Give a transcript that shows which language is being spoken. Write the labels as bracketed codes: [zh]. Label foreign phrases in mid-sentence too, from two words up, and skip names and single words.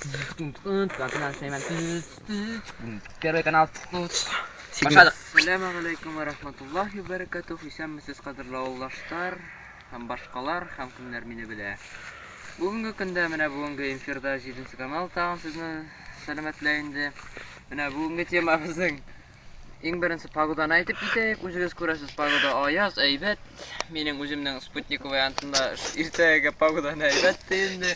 [ru] Первый канал. [tr] Başladık. [ar] السلام عليكم ورحمة الله وبركاته. [tt] Исәнмесез кадерле авылдашлар һәм башкалар һәм кемнәр мине белә. Бүгенге көндә менә бүгенге эфирда 7 канал тагын сезне сәламәтләй инде. Менә бүгенге темабызның иң беренче погоданы әйтеп китәйек. Үзегез күрәсез, погода аяз, әйбәт. Минем үземнең спутник вариантында иртәгә погоданы әйбәт инде.